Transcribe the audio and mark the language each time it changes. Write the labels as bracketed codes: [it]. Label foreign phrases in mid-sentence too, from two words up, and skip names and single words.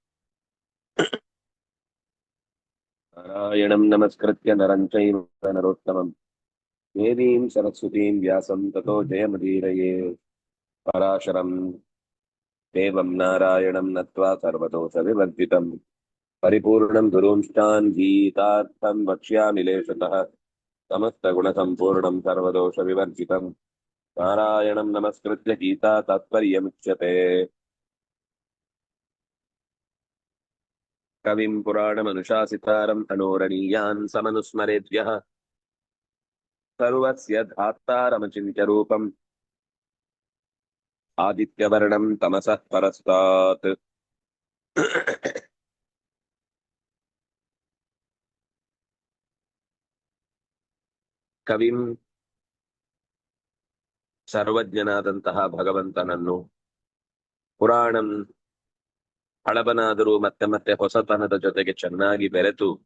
[sa] ನಾರಾಯಣಂ ನಮಸ್ಕೃತ್ಯ ನರಂ ಚೈವ ನರೋತ್ತಮಂ ದೇವೀಂ ಸರಸ್ವತೀಂ ವ್ಯಾಸಂ ತತೋ ಜಯಮುದೀರಯೇ ಪರಾಶರಂ ದೇವಂ ನಾರಾಯಣಂ ನತ್ವಾ ಸರ್ವದೋಷ ವಿವರ್ಜಿತಂ ಪರಿಪೂರ್ಣಂ ಗುರುಂಶ್ಚಾನ್ ಗೀತಾರ್ಥಂ ವಕ್ಷ್ಯಾಮಿ ಲೇಷತಃ ಸಮಸ್ತಗುಣಸಂಪೂರ್ಣಂ ಸರ್ವದೋಷ ವಿವರ್ಜಿತಂ ನಾರಾಯಣಂ ನಮಸ್ಕೃತ್ಯ ಗೀತಾ ತಾತ್ಪರ್ಯಮುಚ್ಯತೆ ಕವಿಂ ಪುರಾಣಮನುಶಾಸಿತಾರಂ ಅನೋರಣೀಯಾನ್ ಸಮನುಸ್ಮರೇಭ್ಯಃ ಸರ್ವಸ್ಯ ಧಾತಾರಮಚಿಂತ್ಯ ರೂಪಂ ಆದಿತ್ಯವರ್ಣಂ ತಮಸಃ ಪರಸ್ತಾತ್ ಕವಿಂ [kn] ಸರ್ವಜ್ಞನಾದಂತಹ ಭಗವಂತನನ್ನು, ಪುರಾಣಂ ಹಳಬನಾದರೂ ಮತ್ತೆ ಮತ್ತೆ ಹೊಸತನದ ಜೊತೆಗೆ ಚೆನ್ನಾಗಿ ಬೆರೆತು